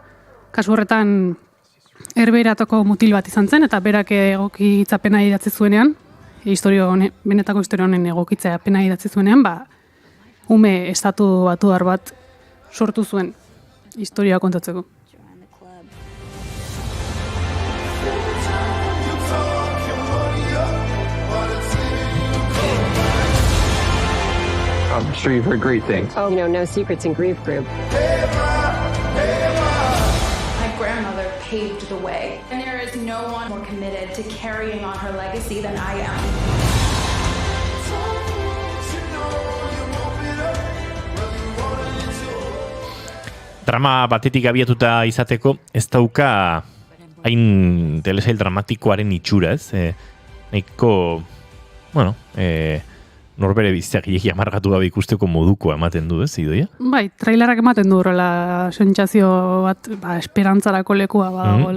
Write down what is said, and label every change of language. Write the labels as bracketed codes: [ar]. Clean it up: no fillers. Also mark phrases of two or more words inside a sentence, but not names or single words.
[eu] Kasu horretan, erberatoko mutil bat izan zen, eta berak egokitzapena idatzi zuenean, benetako historio honen egokitzapena idatzi zuenean, ume estatu batuar bat sortu zuen historia kontatzeko. [en] I'm sure you've heard great things. Oh, no secrets in Grief Group. My grandmother paved the way, and there is no one more committed to carrying on her legacy than I am. [eu] Drama batetik abiatuta izateko, ez dauka hain telesail dramatikoaren itxura, ez? Nahiko, norbere bizitzak hilegi amargatu gabe ikusteko modukoa ematen du, ez, idoia? Bai, trailerak ematen du horrela sentsazio bat, esperantzarako lekua badagoela.